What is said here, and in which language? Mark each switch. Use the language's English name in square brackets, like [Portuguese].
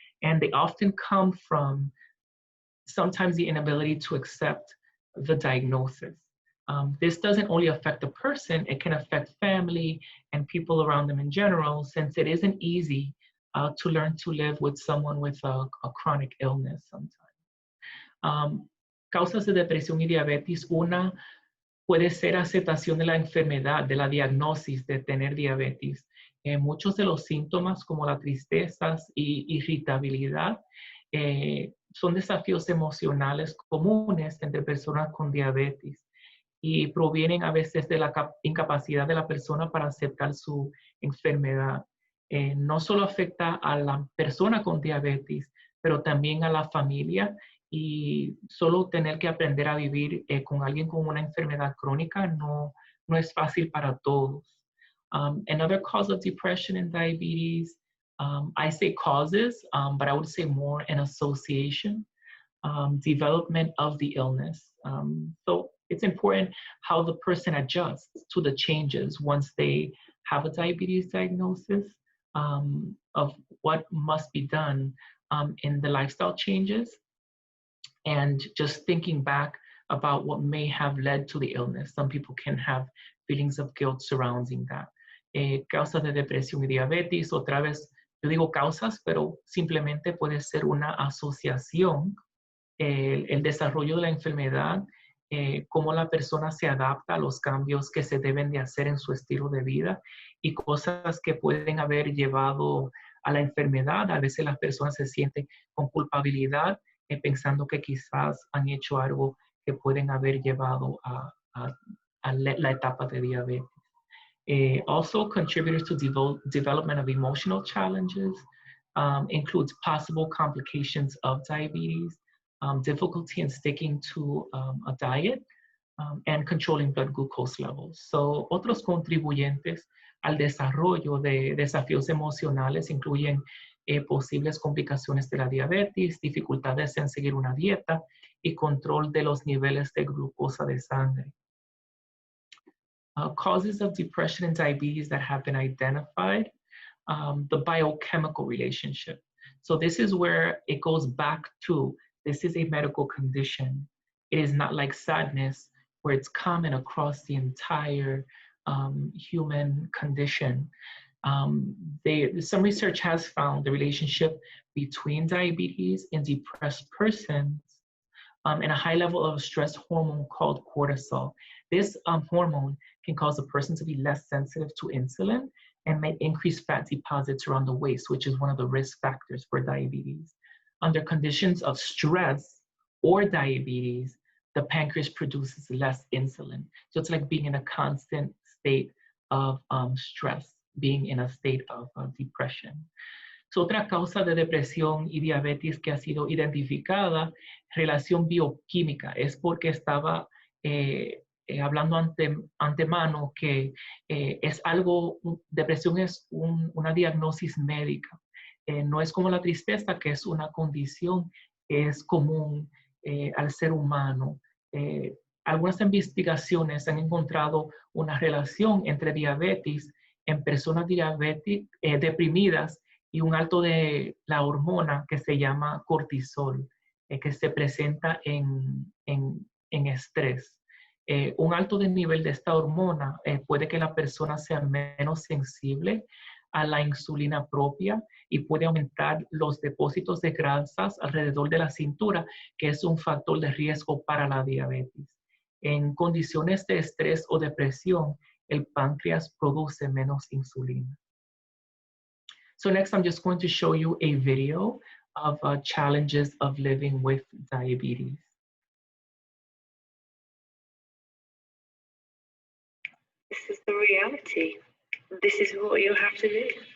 [English] And they often come from sometimes the inability to accept the diagnosis. This doesn't only affect the person, it can affect family and people around them in general, since it isn't easy to learn to live with someone with a chronic illness sometimes. [Spanish] Causas de depresión y diabetes, una puede ser aceptación de la enfermedad, de la diagnosis de tener diabetes. Muchos de los síntomas como la tristeza y irritabilidad son desafíos emocionales comunes entre personas con diabetes y provienen a veces de la incapacidad de la persona para aceptar su enfermedad. No solo afecta a la persona con diabetes, pero también a la familia, y solo tener que aprender a vivir con alguien con una enfermedad crónica no es fácil para todos. [English] Another cause of depression and diabetes, I say causes, but I would say more an association, development of the illness. So it's important how the person adjusts to the changes once they have a diabetes diagnosis, of what must be done in the lifestyle changes, and just thinking back about what may have led to the illness. Some people can have feelings of guilt surrounding that. [Spanish] Causas de depresión y diabetes, otra vez, yo digo causas, pero simplemente puede ser una asociación, el desarrollo de la enfermedad cómo la persona se adapta a los cambios que se deben de hacer en su estilo de vida y cosas que pueden haber llevado a la enfermedad. A veces las personas se sienten con culpabilidad pensando que quizás han hecho algo que pueden haber llevado a la etapa de diabetes. [English] Also, contributors to development of emotional challenges includes possible complications of diabetes, difficulty in sticking to a diet, and controlling blood glucose levels. [Spanish] So, otros contribuyentes al desarrollo de desafíos emocionales incluyen posibles complicaciones de la diabetes, dificultades en seguir una dieta y control de los niveles de glucosa de sangre. [English] Causes of depression and diabetes that have been identified, the biochemical relationship. So this is where it goes back to, this is a medical condition. It is not like sadness, where it's common across the entire human condition. Some research has found the relationship between diabetes and depressed persons and a high level of stress hormone called cortisol. This hormone can cause a person to be less sensitive to insulin and may increase fat deposits around the waist, which is one of the risk factors for diabetes. Under conditions of stress or diabetes, the pancreas produces less insulin. So it's like being in a constant state of stress, being in a state of depression. [Spanish] So, otra causa de depresión y diabetes que ha sido identificada, relación bioquímica, es porque estaba hablando antemano que es algo, depresión es una diagnosis médica. No es como la tristeza, que es una condición que es común al ser humano. Algunas investigaciones han encontrado una relación entre diabetes en personas deprimidas y un alto de la hormona que se llama cortisol, que se presenta en estrés. Un alto de nivel de esta hormona puede que la persona sea menos sensible a la insulina propia y puede aumentar los depósitos de grasas alrededor de la cintura, que es un factor de riesgo para la diabetes. En condiciones de estrés o depresión, el páncreas produce menos insulina. [English] So next, I'm just going to show you a video of challenges of living with diabetes. This is the reality. This is what you'll have to do.